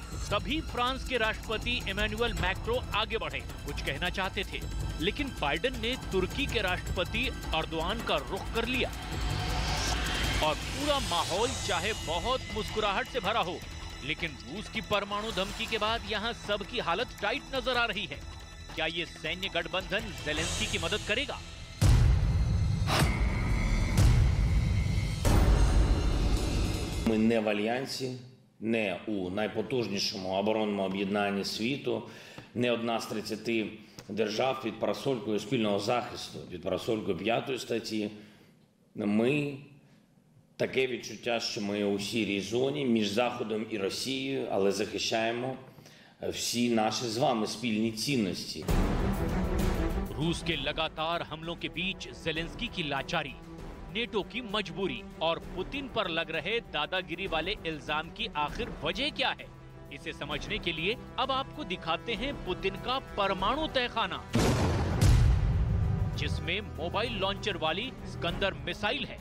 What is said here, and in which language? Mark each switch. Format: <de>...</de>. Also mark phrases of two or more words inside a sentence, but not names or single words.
<hi>तभी फ्रांस के राष्ट्रपति इमैनुअल मैक्रो आगे बढ़े, कुछ कहना चाहते थे, लेकिन बाइडेन ने तुर्की के राष्ट्रपति अर्दोआन का रुख कर लिया और पूरा माहौल चाहे बहुत मुस्कुराहट से भरा हो, लेकिन रूस की परमाणु धमकी के बाद यहाँ सबकी हालत टाइट नजर आ रही है। क्या ये सैन्य गठबंधन ज़ेलेंस्की की मदद करेगा?</hi> <uk>Ми не в альянсі, не у найпотужнішому оборонному об'єднанні світу, не одна з 30 держав під парасолькою спільного захисту, під парасолькою 5 статті. Ми таке відчуття, що ми у сірій зоні між Заходом і Росією, але захищаємо всі наші з вами спільні цінності.</uk> <hi>रूस के लगातार हमलों के बीच ज़ेलेंस्की की लाचारी, नेटो की मजबूरी और पुतिन पर लग रहे दादागिरी वाले इल्जाम की आखिर वजह क्या है, इसे समझने के लिए अब आपको दिखाते हैं पुतिन का परमाणु तहखाना, जिसमें</hi> <en>mobile launcher</en> <hi>वाली स्कंदर मिसाइल है।</hi>